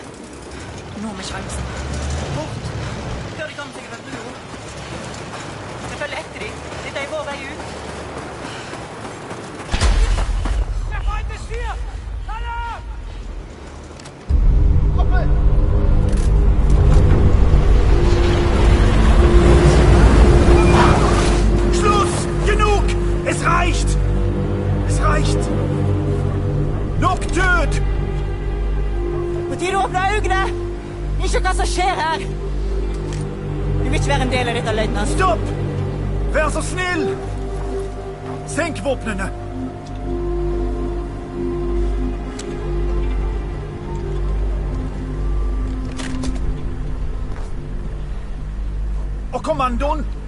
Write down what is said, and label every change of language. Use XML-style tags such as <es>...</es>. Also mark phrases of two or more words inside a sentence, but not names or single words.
<no>Nå med sjansen. Bort! Før de kommer seg over brua. Vi følger etter dem. Dette er vår vei ut.</no> <de>Der Feind ist hier! Alarm! Schluss! Genug! Es reicht! Es reicht!</de> <no>Nok død! På tide å åpne øynene! Ikke hva som skjer her! Du vil ikke være en del av dette, løytnant. Stopp! Vær så snill! Senk våpnene! Og kommandoen!</no>